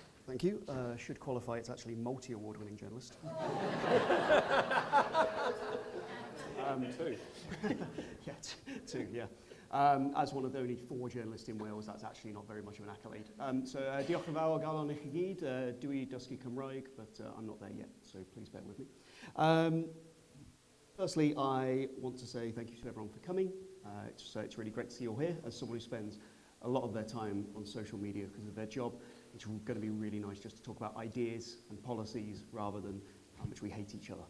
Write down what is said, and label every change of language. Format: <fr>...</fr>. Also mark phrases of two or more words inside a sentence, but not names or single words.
<en>Thank you. Should qualify, it's actually multi-award winning journalist. Two. Yeah, two, yeah. As one of the only 4 journalists in Wales, that's actually not very much of an accolade.</en> <cy>Diolch yn fawr galon I chi gyd, dwi dysgu Cymraeg,</cy> <en>but I'm not there yet, so please bear with me. Firstly, I want to say thank you to everyone for coming. It's really great to see you all here. As someone who spends a lot of their time on social media because of their job, it's going to be really nice just to talk about ideas and policies rather than how much we hate each other.</en>